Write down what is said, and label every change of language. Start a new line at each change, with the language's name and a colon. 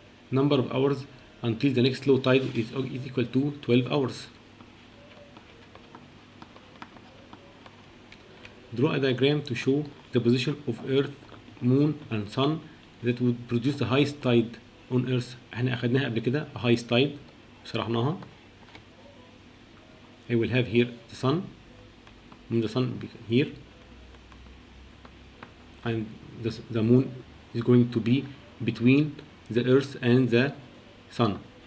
English: Number of hours until the next low tide is equal to 12 hours. Draw a diagram to show the position of Earth, Moon and Sun that would produce the highest tide on Earth.
Arabic: احنا اخدناها قبل كده
English: highest tide
Arabic: شرحناها.
English: I will have here the sun, and the sun here, and the moon is going to be between the Earth and the sun.